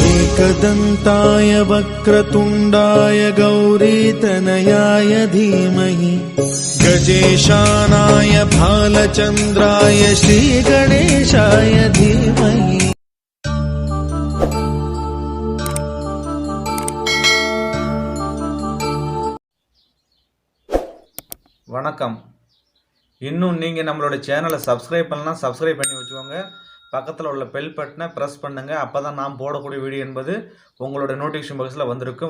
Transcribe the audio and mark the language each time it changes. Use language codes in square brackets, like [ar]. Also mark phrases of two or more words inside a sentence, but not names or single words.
[sa] एकदन्ताय वक्रतुण्डाय गौरीतनयाय धीमहि गजेशानाय भालचन्द्राय श्रीगणेशाय धीमहि। [ta] வணக்கம். இன்னும் நீங்கள் நம்மளோட சேனலை சப்ஸ்கிரைப் பண்ணலாம், சப்ஸ்கிரைப் பண்ணி வச்சுக்கோங்க. பக்கத்தில் உள்ள [en] bell button [ta] ப்ரெஸ் பண்ணுங்கள். அப்போ தான் நாம் போடக்கூடிய வீடியோ என்பது உங்களோட [en] notification box [ta] வந்திருக்கும்.